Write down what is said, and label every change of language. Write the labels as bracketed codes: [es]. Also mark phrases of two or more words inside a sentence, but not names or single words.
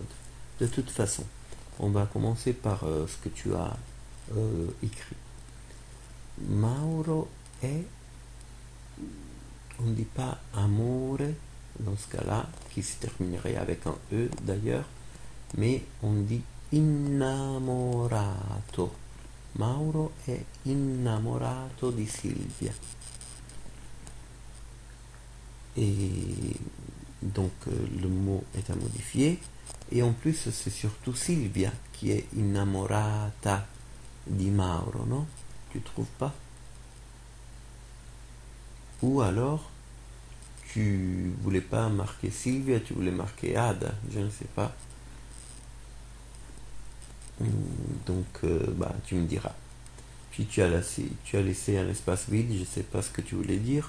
[fr] De toute façon, on va commencer par ce que tu as écrit. Mauro est, on ne dit pas amore dans ce cas-là, qui se terminerait avec un E d'ailleurs, mais on dit innamorato. [it] Mauro è innamorato di Silvia. [fr] Et donc le mot est à modifier. Et en plus, c'est surtout Silvia qui est [it] innamorata di Mauro, [fr] non? Tu trouves pas? Ou alors, tu voulais pas marquer Silvia, tu voulais marquer Ada, je ne sais pas. Donc, tu me diras. Puis tu as laissé un espace vide, je ne sais pas ce que tu voulais dire.